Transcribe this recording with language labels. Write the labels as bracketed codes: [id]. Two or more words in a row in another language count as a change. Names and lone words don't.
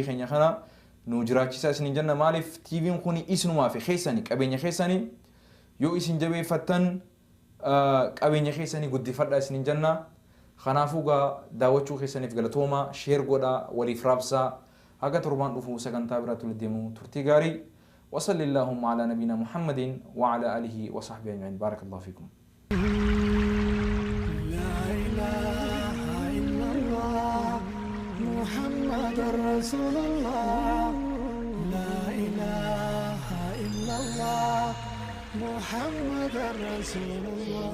[om] keenya kana nu jiraachisaa isiniin janna maaliif TV'n kun isinumaa fi keessanii qabeenya keessanii yoo isin jabeeffattan qabeenya keessanii guddifadhaa isiniin janna kanaafuu gaa daawwachuu keessaniif galatooma share godhaa waliif raabsaa haga torbaan dhufu sagantaa biraatti walitti deemu turtii gaarii [ar] وصلى اللهم على نبينا محمد وعلى آله وصحبه أجمعين بارك الله فيكم لا إله إلا الله محمد رسول الله لا إله إلا الله محمد رسول الله